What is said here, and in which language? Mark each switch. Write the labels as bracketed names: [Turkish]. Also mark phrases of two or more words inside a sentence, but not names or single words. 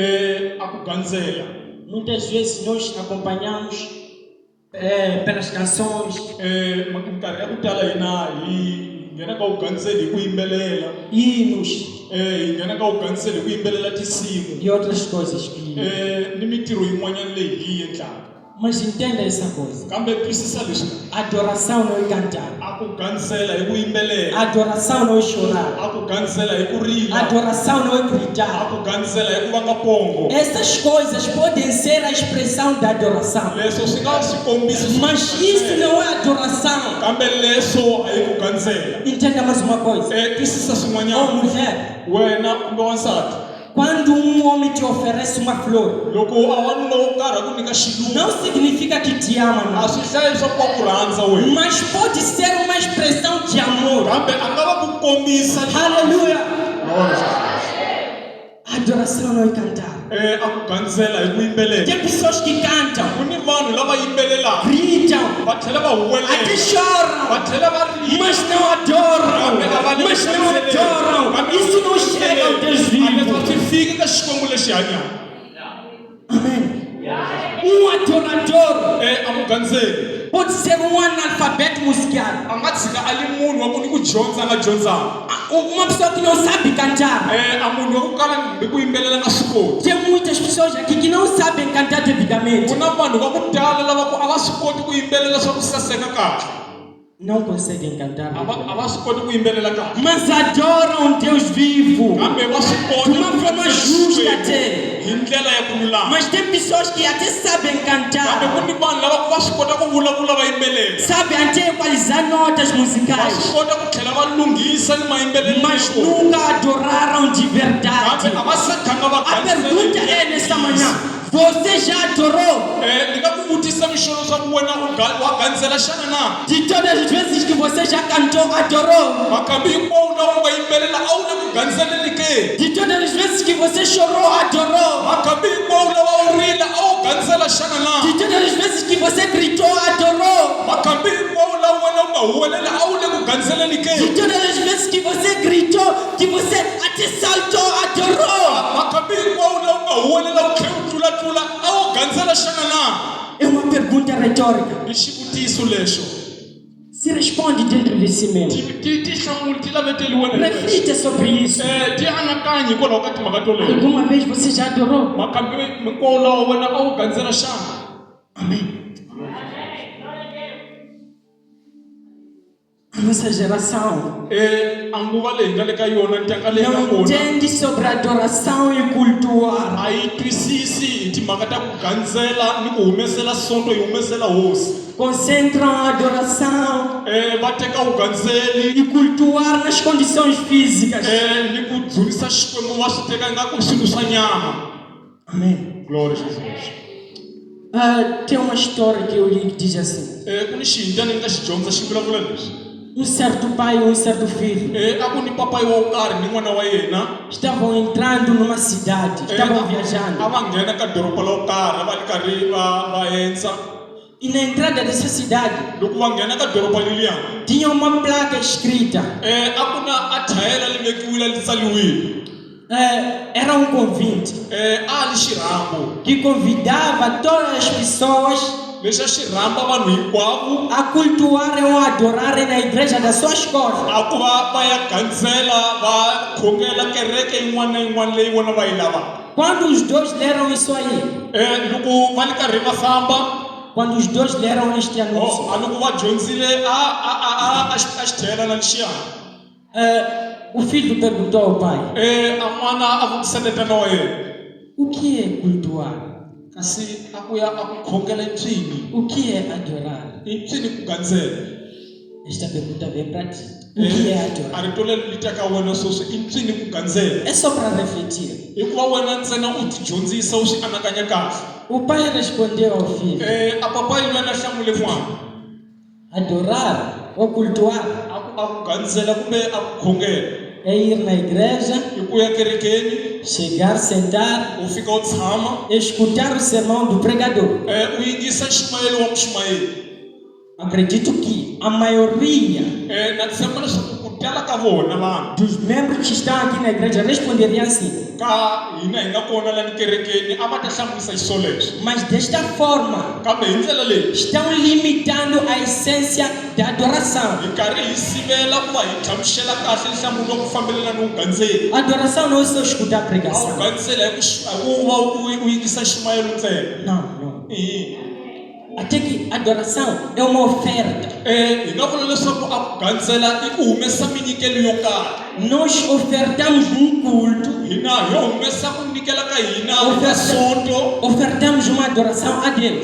[Portuguese] Muitas vezes nós acompanhamos pelas canções, hinos e outras coisas que Mas entenda essa coisa. [Tsonga] kambe twisisa leswi [Portuguese] Adoração não é cantar. [Tsonga] a ku gandzela hi ku yimbelela, [Portuguese] Adoração não é chorar. [Tsonga] a ku gandzela hi ku rila, [Portuguese] Adoração não é [Tsonga] a [Portuguese] gritar. [Tsonga] ku gandzela hi ku vanga pongo. [Portuguese] Essas coisas podem ser a expressão da adoração. [Tsonga] Leswo swi nga swikombiso swa [Portuguese] Mas isso não é adoração. [Tsonga] kambe leswo a hi ku gandzela. [Portuguese] Entenda mais uma coisa. [Tsonga] Twisisa [Portuguese] Ô [Tsonga] swin'wanyana, [Portuguese] mulher, [Tsonga] wena kumbe wansati, [Portuguese] quando homem te oferece uma flor, [Tsonga] loko awanuna wo karhi a ku nyika xilungu [Portuguese] não significa que te ama, [Tsonga] a [Portuguese] não. [Tsonga] swi hlayi leswaku wa ku rhandza wena, [Portuguese] Mas pode ser uma expressão de amor. [Tsonga] kambe a nga va ku kombisa [Portuguese] Aleluia. Adoração não é cantar. [Tsonga] a ku gandzela hi ku yimbelela. [Portuguese] Tem pessoas que cantam, [Tsonga] Ku ni vanhu lava yimbelelaka [Portuguese] gritam, [Tsonga] va tlhela va [Portuguese] até [Tsonga] huwelela, va [Portuguese] choram, [Tsonga] tlhela va rila, [Portuguese] mas não adoram. Mas não adoram. Isso não chega ao Deus [Tsonga] a [Portuguese] vivo. [Tsonga] leswi swi fiki ka xikwembu lexi hanyaka. [Portuguese] Amém. Adorador [Tsonga] A mugandzeli [Portuguese] pode ser analfabeto musical. [Tsonga] a nga tshika a ri munhu wa ku ni ku dyondza a nga dyondzanga, [Portuguese] Uma pessoa que não sabe cantar. [Tsonga] a munhu wa ku kala hi ku yimbelela nga swi koti. [Portuguese] Tem muitas pessoas aqui que não sabem cantar devidamente. [Tsonga] Ku na vanhu va ku tala lava ku a va swi koti ku yimbelela swa ku saseka kahle, [Portuguese] Não conseguem cantar. [Tsonga] a va swi koti ku yimbelela kahle, [Portuguese] Mas adoram um Deus vivo. [Tsonga] kambe va swi kota [Portuguese] De uma forma justa até. [Tsonga] hi ndlela ya ku lulama. [Portuguese] Mas tem pessoas que até sabem [Tsonga] Kambe [Portuguese] cantar. [Tsonga] ku ni vanhu lava ku va swi kota ku vulavula va yimbelela, [Portuguese] Sabem até equalizar notas [Tsonga] va [Portuguese] musicais. [Tsonga] swi kota ku tlhela va lunghisa ni mayimbelelo [Portuguese] Mas [Tsonga] ya vona. [Portuguese] nunca adoraram de [Tsonga] Kambe [Portuguese] verdade. [Tsonga] a va se khanga va [Portuguese] A pergunta é nessa manhã: você já adorou? [Tsonga] ni nga ku vutisa mixolo swa ku wena wa gandzela xana na, [Portuguese] De todas as vezes que você já cantou, adorou? [Tsonga] makambe hinkwawo lawa u nga yimbelela a wu le ku gandzeleni ke, [Portuguese] De todas as vezes que você chorou, adorou? [Tsonga] makambe hinkwawo lawa u rila a wu gandzela xana na, [Portuguese] De todas as vezes que você gritou, adorou? [Tsonga] makambe hinkwawo lawa wena u nga huwelela a wu le ku gandzeleni [Portuguese] De [Tsonga] ke, [Portuguese] todas as vezes que você gritou, que você até saltou, adorou? [Tsonga] makambe hinkwawo lawa u nga huwelela u tlhe u tlulatlula a wu gandzela xana na. [Portuguese] É uma pergunta retórica. [Tsonga] I xivutiso lexo, [Portuguese] Se responde dentro de si mesmo. [Tsonga] ti hlamuli ti laveteliwene hi wexe. [Portuguese] Reflita sobre isso. [Tsonga] Ti anakanyi hikwalaho ka timhaka to leyi, [Portuguese] Alguma vez você já adorou? [Tsonga] makambe hinkwawo lawa wena a wu gandzela xana. [Portuguese] Amém. A nossa geração [Tsonga] A nguva leyi nga le ka yona ntanga leyi nga [Portuguese] não [Tsonga] kona [Portuguese] entende sobre adoração e cultuar. [Tsonga] a yi twisisi hi timhaka ta ku gandzela ni ku humesela sonto hi humesela hosi. [Portuguese] Concentram a adoração [Tsonga] Va teka vugandzeli [Portuguese] e cultuar nas condições físicas. [Tsonga] ni ku dzunisa xikwembu va swi teka ingaku i swilo swa nyama. [Portuguese] Amém. Glória a Jesus. Tem uma história que eu li que diz assim: [Tsonga] Ku ni xinja ni nga xi dyondza xi vulavula leswi. [Portuguese] um certo pai e um certo filho [Tsonga] A ku ni papai wa wo karhi ni n'wana wa yena [Portuguese] estavam entrando numa cidade, estavam [Tsonga] a [Portuguese] viajando. [Tsonga] va nghena ka doroba la wo karhi va ri karhi va endza. [Portuguese] E na entrada dessa cidade [Tsonga] Loko va nghena ka doroba leliya [Portuguese] tinha uma placa escrita. [Tsonga] a ku na a thayela li vekiwile li tsaliwile. [Portuguese] Era um convite [Tsonga] A li xirhambo [Portuguese] que convidava todas as pessoas [Tsonga] lexi a xi rhamba vanhu hinkwavo [Portuguese] a cultuarem ou adorarem na igreja da sua escola. [Tsonga] a ku va ya gandzela va khongela kereke yin'wana na yin'wana leyi vona va yi lavaka. [Portuguese] Quando os dois leram isso aí, [Tsonga] Loko va ri karhi va famba [Portuguese] quando os dois leram este anúncio, [Tsonga] a loko va dyondzile a xithayela na lexiyani [Portuguese] o filho perguntou ao pai: [Tsonga] a n'wana a vutisela wa yena, [Portuguese] o que é cultuar? [Tsonga] kasi a ku ya a ku khongela i ncini, [Portuguese] O que é adorar? [Tsonga] i ncini ku gandzela. [Portuguese] Esta pergunta vem para ti. O que é [Tsonga] A [Portuguese] adorar? [Tsonga] rito leri li teka wena sweswi i ncini ku gandzela, [Portuguese] É só para refletir. [Tsonga] hikuva wena ntsena u ti dyondzisa u swi anakanya kahle. [Portuguese] O pai respondeu ao filho: [Tsonga] A papa yi lwena hlamule n'wana [Portuguese] adorar ou cultuar [Tsonga] a ku gandzela kumbe a ku khongela [Portuguese] é ir na igreja, [Tsonga] i ku ya kerekeni [Portuguese] chegar, sentar, [Tsonga] u fika u tshama [Portuguese] escutar o sermão do pregador. [Tsonga] u yingisa ximayelo wa muximayeli. [Portuguese] Acredito que a maioria [Tsonga] Na tshemba leswaku ku tala ka vona vanhu [Portuguese] dos membros que estão aqui na igreja responderiam assim. [Tsonga] ka hina hi nga kona lani kerekeni a va ta hlamurisa xiswolexo, [Portuguese] Mas desta forma, [Tsonga] kambe hi ndlela leyi [Portuguese] estão limitando a essência da adoração. [Tsonga] hi karhi hi sivela ku va hi hlamusela kahle nhlamulo wa ku fambelana ni vugandzeli. [Portuguese] Adoração não é só escutar a [Tsonga] A wu [Portuguese] pregação. [Tsonga] gandzela hi ku va u yingisa ximayelo ntsena. [Portuguese] Não, não. Até que adoração é uma oferta. [Tsonga] hi nga vula leswaku a ku gandzela I ku humesa minyikelo yo karhi. [Portuguese] Nós ofertamos um culto, [Tsonga] Hina hi humesa ku nyikela ka hina ka sonto. [Portuguese] ofertamos uma adoração a Deus.